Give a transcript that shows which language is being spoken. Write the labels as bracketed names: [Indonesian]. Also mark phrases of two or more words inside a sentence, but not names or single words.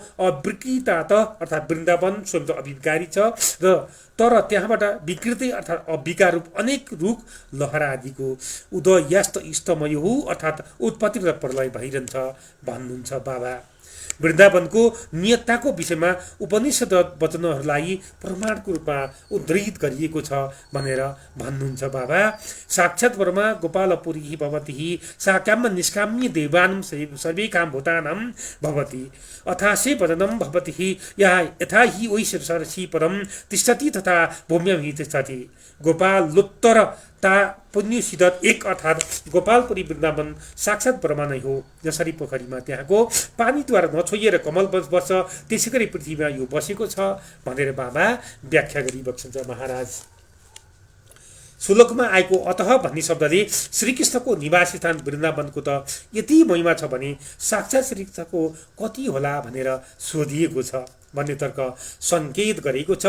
[Nepali] अविकृत अर्थात् वृन्दावन स्वयं त अविकारी छ तर त्यहाँबाट विकृति अर्थात् अविकार रूप अनेक रुख लहरा आदिको उदयास्त इष्टमय हो अर्थात् उत्पत्ति र प्रलय भइरहन्छ भन्नुहुन्छ बाबा। वृन्दावनको नियतताको विषयमा उपनिषद वचनहरूलाई प्रमाणको रूपमा उद्धृत गरिएको छ भनेर भन्नुहुन्छ बाबा। [Sanskrit] साक्षात् ब्रह्म गोपालपुरी भवति साकाम्य निष्काम्य देवानं सर्वे काम भूतानां भवति अथासे वदनं भवति यथा हि वै सरसि परं तिष्ठति तथा भूम्यां हि तिष्ठति। [Nepali] गोपालोत्तर ता पुण्यसिद्ध एक अर्थात् गोपालपुरी वृन्दावन साक्षात् ब्रह्म नै हो। जसरी पोखरीमा त्यहाँको पानीद्वारा नछोइएर कमल बस्छ त्यसै गरी पृथ्वीमा यो बसेको छ भनेर बाबा व्याख्या गरिबक्सन्छ महाराज। श्लोकमा आएको अतः भन्ने शब्दले श्रीकृष्णको निवास स्थान वृन्दावनको त यति महिमा छ भने साक्षात् श्रीकृष्णको कति होला भनेर सोधिएको छ भन्ने तर्क सङ्केत गरेको छ।